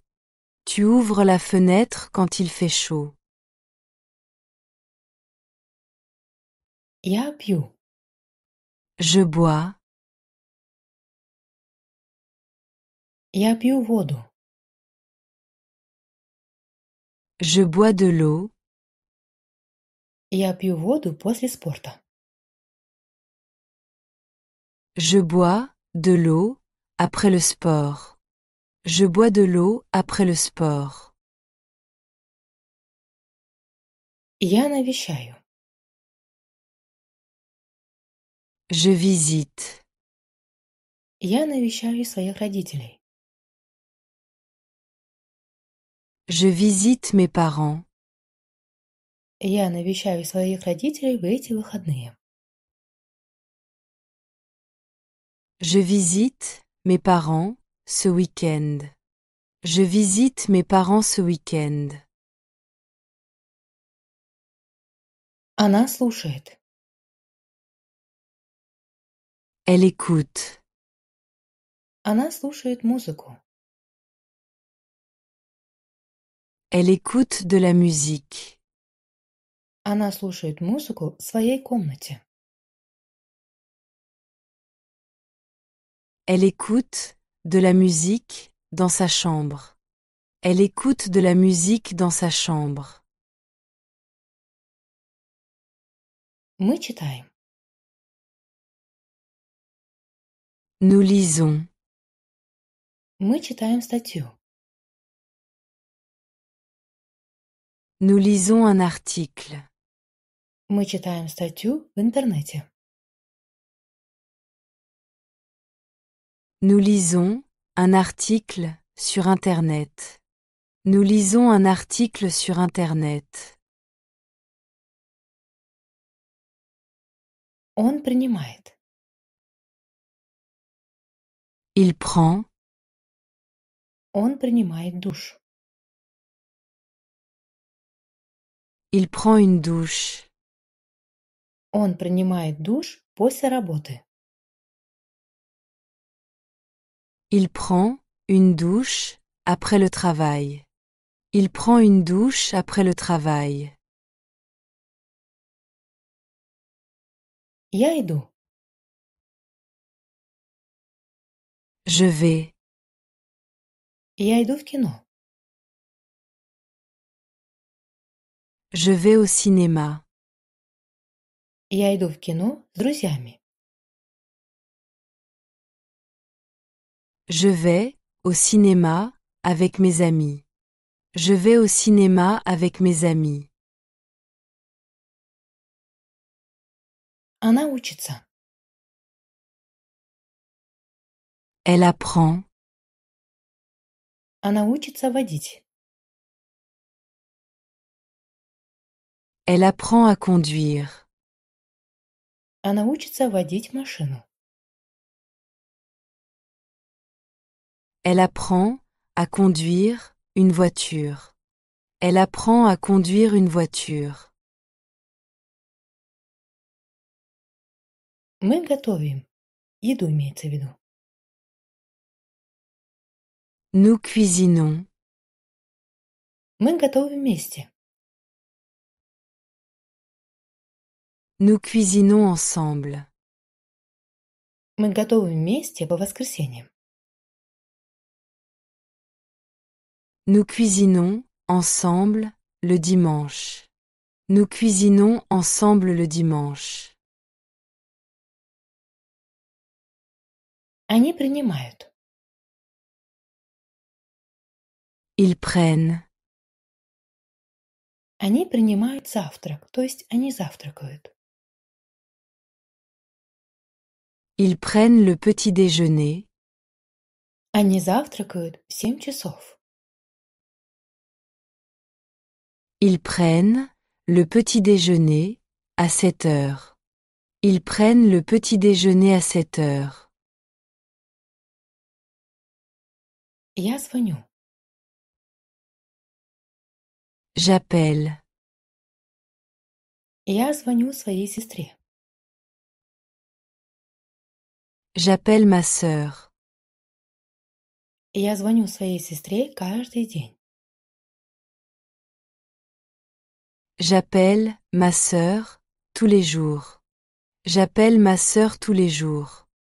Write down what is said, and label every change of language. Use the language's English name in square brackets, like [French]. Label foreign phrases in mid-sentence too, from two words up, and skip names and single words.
[French] Tu ouvres la fenêtre quand il fait chaud. [Russian] Я пью. [French] Je bois. [Russian] Я пью воду. [French] Je bois de l'eau. [Russian] Я пью воду после спорта. [French] Je bois de l'eau après le sport. Je bois de l'eau après le sport. [Russian] Я навещаю. [French] Je visite. [Russian] Я навещаю своих родителей. [French] Je visite mes parents. [Russian] Я навещаю своих родителей в эти выходные. [French] Je visite mes parents ce week-end. Je visite mes parents ce week-end. [Russian] Она слушает. [French] Elle écoute. [Russian] Она слушает музыку. [French] Elle écoute de la musique. [Russian] Она слушает музыку в своей комнате. [French] Elle écoute de la musique dans sa chambre. Elle écoute de la musique dans sa chambre. [Russian] Мы читаем. [French] Nous lisons. [Russian] Мы читаем статью. [French] Nous lisons un article. [Russian] Мы читаем статью в интернете. [French] Nous lisons un article sur Internet. Nous lisons un article sur Internet. [Russian] Он принимает. [French] Il prend. [Russian] Он принимает душ. [French] Il prend une douche. [Russian] Он принимает душ после работы. [French] Il prend une douche après le travail. Il prend une douche après le travail. [Russian] Я иду. [French] Je vais. [Russian] Я иду в кино. [French] Je vais au cinéma. [Russian] Я иду в кино с друзьями. [French] Je vais au cinéma avec mes amis. Je vais au cinéma avec mes amis. [Russian] Она учится. [French] Elle apprend. [Russian] Она учится водить. [French] Elle apprend à conduire. [Russian] Она учится водить машину. [French] Elle apprend à conduire une voiture. Elle apprend à conduire une voiture. [Russian] Мы готовим. Еду имеется в виду. [French] Nous cuisinons. [Russian] Мы готовим вместе. [French] Nous cuisinons ensemble. [Russian] Мы готовим вместе по воскресеньям. [French] Nous cuisinons ensemble le dimanche. Nous cuisinons ensemble le dimanche. [Russian] Они принимают. [French] Ils prennent. [Russian] Они принимают завтрак, то есть они завтракают. [French] Ils prennent le petit déjeuner. [Russian] Они завтракают в 7 часов. [French] Ils prennent le petit déjeuner à 7 heures. Ils prennent le petit déjeuner à 7 heures. [Russian] Я звоню. [French] J'appelle. [Russian] Я звоню своей сестре. [French] J'appelle ma sœur. [Russian] Я звоню своей сестре каждый день. [French] J'appelle ma sœur tous les jours. J'appelle ma sœur tous les jours.